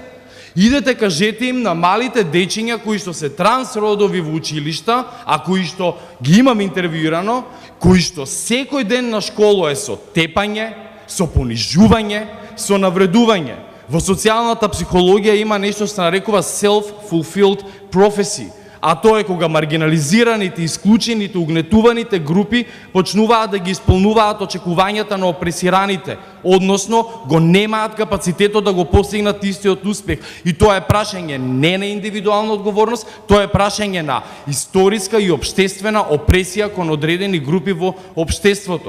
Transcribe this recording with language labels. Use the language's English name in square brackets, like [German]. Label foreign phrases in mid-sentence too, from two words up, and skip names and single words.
[Macedonian] Идете, кажете им на малите дечиња кои што се трансродови во училишта, а кои што ги имам интервјуирано, кои што секој ден на школа е со тепање, со понижување, со навредување. Во социјалната психологија има нешто што се нарекува [English] self-fulfilled prophecy, [Macedonian] а тоа е кога маргинализираните, исклучените, угнетуваните групи почнуваат да ги исполнуваат очекувањата на опресираните, односно го немаат капацитетот да го постигнат истиот успех. И тоа е прашање не на индивидуална одговорност, тоа е прашање на историска и општествена опресија кон одредени групи во општеството.